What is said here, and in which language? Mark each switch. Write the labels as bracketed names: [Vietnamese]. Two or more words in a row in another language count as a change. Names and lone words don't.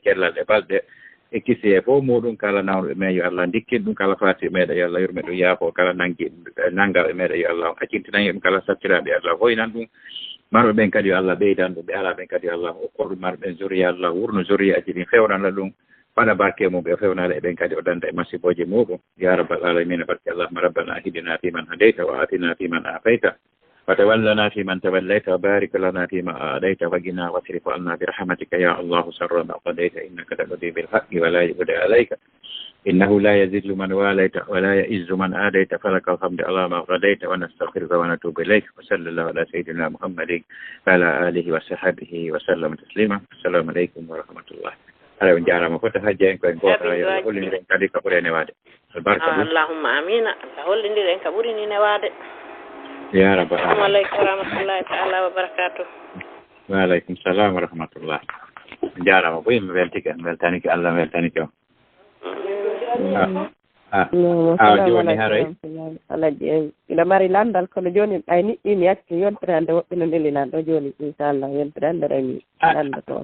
[Fula] cellal e balɗe e kisi e fof muɗum kala nawɗo men yo Allah dikkin ɗum kala faati meɗa yo Allah yurme ɗum yaafo kala nanggaɓe meɗa yo Allah accintinayi ɗum kala sattiraɓe yo Allah hoynan ɗum marɓe ɓen kadi yo Allah ɓeydan ɗum ɓe ala ɓen kadi yo Allah okkorɗum marɓe ɓen zuriya Allah wurno zuriyaji ɗin fewnana ɗum waɗa barke mum ɓe fewnade e ɓen kadi o danda e masiboji muɗum [Arabic] يا رب العالمين barke اللهم ربنا اهدنا فيمن هديت وعافنا فيمن عافيت وتولنا فيمن توليت وبارك لنا فيما أعطيت وقنا واصرف عنا برحمتك يا الله شر ما قضيت إنك تقضي بالحق ولا يقضى عليك إنه لا يذل من واليت ولا يعز من عاديت فلك الحمد على ما قضيت ونستغفرك ونتوب إليك وصلى الله على سيدنا محمد وعلى آله وصحبه وسلم تسليما السلام عليكم ورحمة الله [Fula] haray on jarama fota hajji en koyen goto holliniren kadi ka ɓuuri newade albarka [Arabic] اللهم آمين [Fula] Allah hollindiren ka ɓuuri ni newade [Arabic] يا رب السلام عليكم ورحمة الله تعالى وبركاته وعليكم السلام ورحمة الله [Fula] on jarama boyi mi weltike mi weltanike Allah mi weltanike on joni haray alaji ina mari landal kono joni ɓay niɗɗi mi yacci yontirande woɓɓe no ndelinan ɗo joni inchallah yontirande remi landa toon